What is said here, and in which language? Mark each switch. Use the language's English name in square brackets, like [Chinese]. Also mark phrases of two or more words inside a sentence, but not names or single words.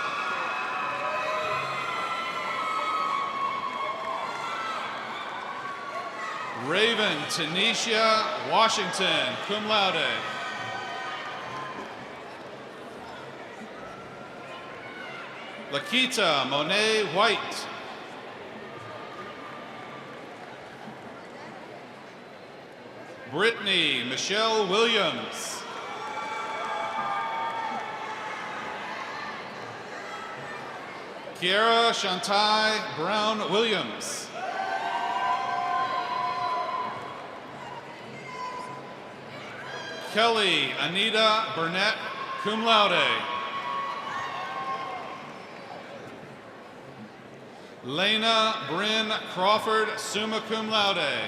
[English] Raven Tanisha Washington, [Latin] cum laude. [English] Lakita Monet White. Brittany Michelle Williams. Kiara Shantai Brown Williams. Kelly Anita Burnett, [Latin] cum laude. [English] Lena Bryn Crawford, [Latin] summa cum laude.